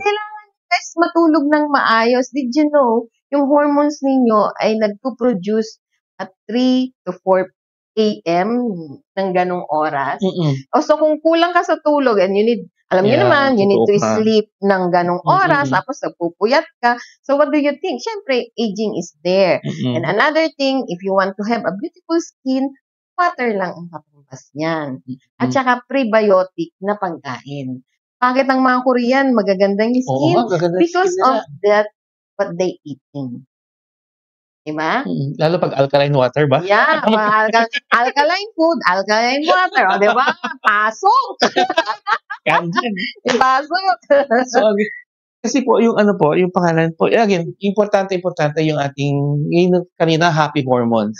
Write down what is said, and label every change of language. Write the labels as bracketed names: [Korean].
[Filipino] Kailangan guys matulog ng maayos. [English] Did you know, [Filipino] yung [English] hormones [Filipino] ninyo ay nagpo-produce [English] at 3 to 4 a.m. [Filipino] ng ganong oras. So, kung kulang ka sa tulog [English] and you need, [Filipino] alam niyo naman, [English] you need to sleep [Filipino] ng ganong oras, tapos nagpupuyat ka. [English] So, what do you think? [Filipino] Siyempre, [English] aging is there. And another thing, if you want to have a beautiful skin, water [Filipino] lang ang kapambas niyan. At saka prebiotic na pagkain. Bakit ang mga Korean magagandang skin? [English] Because of that, what they eating. [Filipino] Diba? Lalo pag alkaline water ba? [English] Yeah, alkaline food, alkaline water. [Filipino] O, diba? Pasok! Pasok! So, kasi po, yung ano po, yung pangalan po, again, importante yung ating, yung kanina, happy hormones.